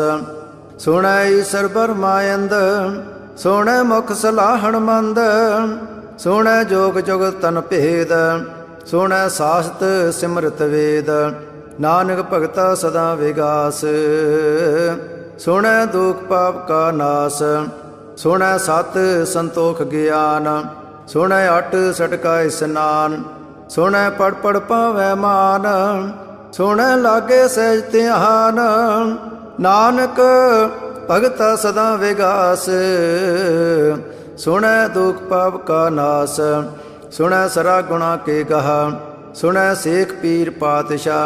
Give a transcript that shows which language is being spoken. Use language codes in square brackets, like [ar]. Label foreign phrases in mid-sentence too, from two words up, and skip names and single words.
[pa] ਸੋਹਣੈ ਈਸਰ ਬਰਮਾਯੰਦ ਸੋਹਣੈ ਮੁਖ ਸਲਾਹਣ ਮੰਦ ਸੋਹਣੈ ਜੋਗ ਜੁਗਤ ਤਨ ਭੇਦ ਸੋਹਣੈ ਸਾਸਤ ਸਿਮਰਤ ਵੇਦ ਨਾਨਕ ਭਗਤਾ ਸਦਾ ਵਿਗਾਸ ਸੁਣੈ ਦੁਖ ਪਾਪ ਕਾ ਨਾਸ ਸੁਣੈ ਸਤ ਸੰਤੋਖ ਗਿਆਨ ਸੁਣੈ ਅਟ ਸਟਕਾ ਇਸਨਾਨ ਸੁਣੈ ਪੜ੍ਹ ਪੜ੍ਹ ਪਾਵੈ ਮਾਨ ਸੁਣੈ ਲਾਗੇ ਸਹਿਜ ਧਿਆਨ। ਨਾਨਕ ਭਗਤਾ ਸਦਾ ਵਿਗਾਸ, ਸੁਣੈ ਦੁਖ ਪਾਪ ਕਾ ਨਾਸ। ਸੁਣੈ ਸਰਾ ਗੁਣਾ ਕੇ ਗਹਾ, ਸੁਣੈ ਸੇਖ ਪੀਰ ਪਾਤਸ਼ਾਹ।